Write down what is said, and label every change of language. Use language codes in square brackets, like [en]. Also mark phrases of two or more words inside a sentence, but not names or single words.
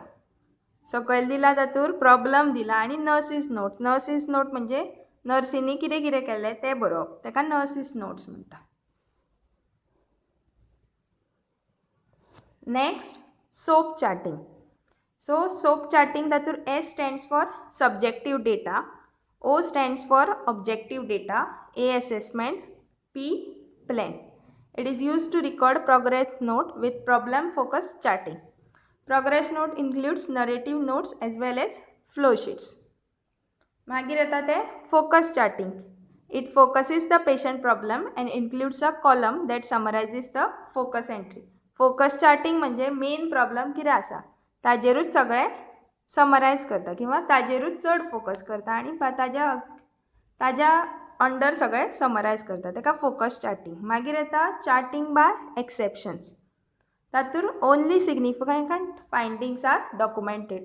[kok] सकयल दिला तातूंत प्रॉब्लम दिला आनी [en] nurses note [kok] म्हणजे नर्सीनी कितें कितें केलें तें बरोवप, ताका [en] nurses notes [kok] म्हणटा. [en] next SOAP charting. so SOAP charting तातूंत S stands for subjective data, O stands for objective data, A assessment, P plan. It is used to record progress note with problem focused charting. Progress note includes narrative notes as well as flow sheets. [kok] मागीर येता ते [en] focus charting. It focuses the patient problem and includes a column that summarizes the focus entry. Focus charting [kok] म्हणजे [en] main problem [kok] कितें आसा ताजेरूच सगळें समरायज करता किंवा ताजेरूच चड फोकस करता आनी ताज्या अंडर सगळें समरायज करता, ताका [en] focus charting. [kok] मागीर येता [en] charting by exceptions. तातूंत only significant findings are documented.